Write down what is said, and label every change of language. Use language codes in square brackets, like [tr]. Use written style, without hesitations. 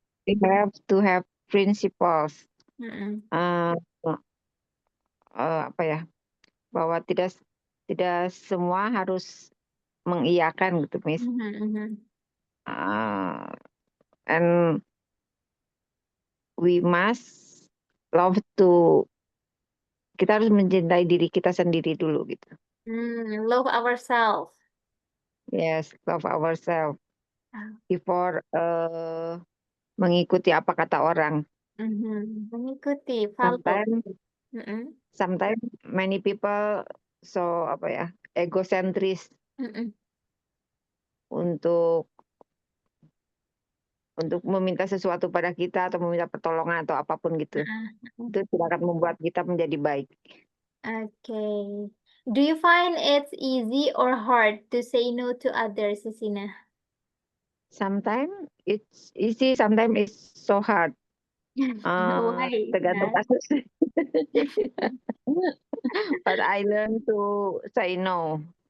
[en] We have to have principles. Mm-mm. [id] Eh, apa ya? Bahwa tidak semua harus mengiyakan gitu, Miss. Mhm. [en] And we must love to [id] kita harus mencintai diri kita sendiri dulu gitu. [en] Love ourselves. Yes, love ourselves Ah. before [id] mengikuti apa kata orang. Mengikuti, follow. Mm-mm. [en] Sometimes many people so apa ya, egosentris Mm-mm. [id] untuk meminta sesuatu pada kita atau meminta pertolongan atau apapun gitu. Itu tidak akan membuat kita menjadi baik. [en] Okay. Do you find it's easy or hard to say no to others, Sisina? Sometimes it's easy, sometimes it's so hard. Why? [id] Tergantung kasus. [en] But I learn to say no.